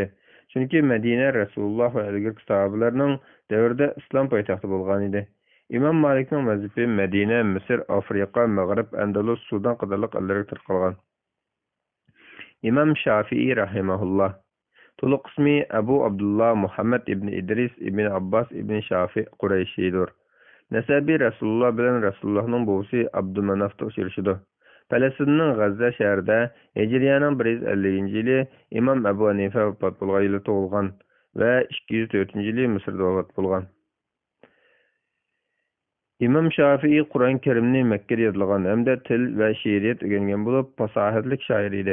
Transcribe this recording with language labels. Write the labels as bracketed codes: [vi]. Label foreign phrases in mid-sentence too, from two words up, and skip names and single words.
[uz] Chunki Madina Rasululloh va ilgari sahobalarning davrida islom poytaxti bo'lgan edi. Imom Malikning mazhabi Madina, Misr, Afrika, Mag'rib, Andalus, Sudan qatorliq ellarga tarqalgan. Imom Shafi'i rahimahulloh. To'liq ismi Abu Abdullah Muhammad ibn Idris ibn Abbas ibn Shafi Qurayshiydir. Nasabi Rasululloh bilan Rasulullohning buvisi Abdumanafda uchrashidir. Falastinning G'azza shahrida Hijriyaning 150-yili Imom Abu Hanifa vafot bo'lgan yili tug'ilgan va 204-yili Misrda vafot bo'lgan. Imom Shafi'i Qur'on Karimni Makkada yodlagan hamda til va she'riyat o'rgangan bo'lib, fasohatli shoir edi.